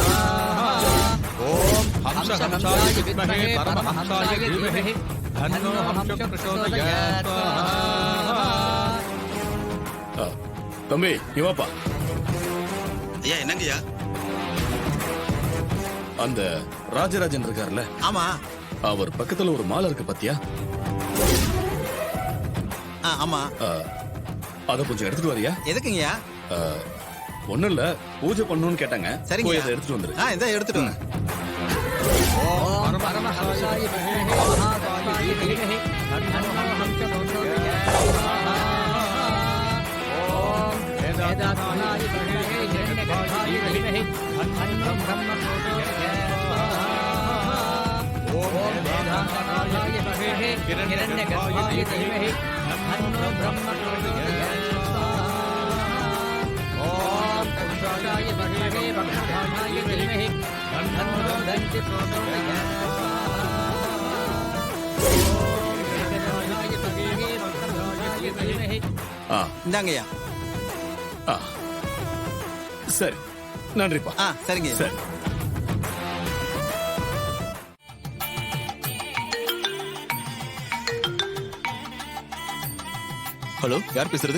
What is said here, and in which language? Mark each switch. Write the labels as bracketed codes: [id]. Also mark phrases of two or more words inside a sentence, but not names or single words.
[sa] ओम हंसहंसाय विद्महे परमहंसाय धीमहि तन्नो हंसः प्रचोदयात्। [ta] தம்பி, இவாப்பா. ஐயா, என்னங்கய்யா? அந்த ராஜராஜன் இருக்காருல்ல? ஆமா. அவர் பக்கத்துல ஒரு மாலை இருக்கு பாத்தியா? ஆமா. அத கொஞ்சம் எடுத்துட்டு வரியா? எதுக்குங்கய்யா? ஒண்ணும் இல்ல, பூஜை பண்ணணும்னு கேட்டாங்க. சரிங்க, போய் அதை எடுத்துட்டு வந்துரு. இதை எடுத்துட்டு வாங்க. [sa] ओम परमहंसाय विद्महे महाकाय धीमहि तन्नो हंसः प्रचोदयात्। ओम वेदात्मनाय विद्महे हिरण्यगर्भाय धीमहि तन्नो ब्रह्म प्रचोदयात्। ओम वेदात्मनाय विद्महे हिरण्यगर्भाय धीमहि तन्नो ब्रह्म प्रचोदयात्। ओम तत्सवितुर्वरेण्यं भर्गो देवस्य धीमहि तन्नो दन्ति प्रचोदयात्। [ta] இந்தாங்கய்யா. சரி, நன்றிப்பா. சரிங்க. சரி. ஹலோ, யார் பேசுறது?